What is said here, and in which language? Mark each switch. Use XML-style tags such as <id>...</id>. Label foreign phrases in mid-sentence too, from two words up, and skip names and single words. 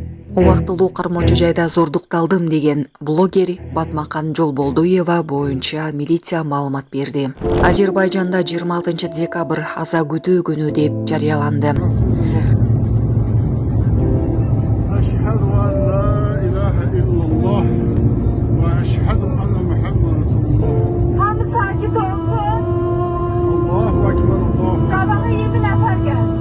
<ky>Убактылуу кармоочу жайда зордукталдым деген блогер Батмакан Жолболдуева боюнча милиция маалымат берди. Азербайжанда 26 декабрь аза күтүү күнү деп жарыяланды.</ky> <ar>أشهد أن لا إله إلا الله وأشهد أن محمد رسول الله.</ar> <az>Hamı sakit olsun.</az> <ar>الله أكبر الله.</ar> <az>Sabaha 20 nefer gelsin.</az>